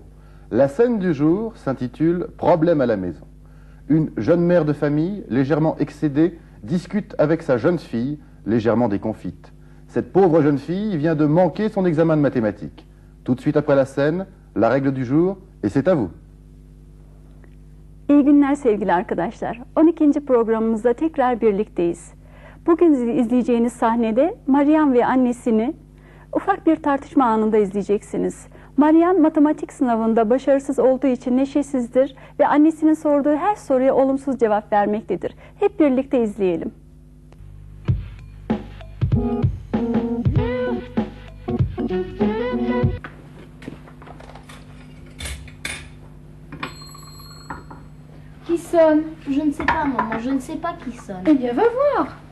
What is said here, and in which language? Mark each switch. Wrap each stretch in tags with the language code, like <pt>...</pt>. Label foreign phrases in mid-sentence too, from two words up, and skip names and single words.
<fr>La scène du jour s'intitule « Problème à la maison ». Une jeune mère de famille, légèrement excédée, discute avec sa jeune fille, légèrement déconfite. Cette pauvre jeune fille vient de manquer son examen de mathématiques. Tout de suite après la scène, la règle du jour, et c'est à vous.</fr> <tr>İyi günler sevgili arkadaşlar. 12. programımızda tekrar birlikteyiz. Bugün izleyeceğiniz sahnede Marian ve annesini ufak bir tartışma anında izleyeceksiniz. Marian matematik sınavında başarısız olduğu için neşesizdir ve annesinin sorduğu her soruya olumsuz cevap vermektedir. Hep birlikte izleyelim.</tr> <fr>Qui sonne? Je ne sais pas, maman, je ne sais pas qui sonne. Eh bien, va voir.</fr>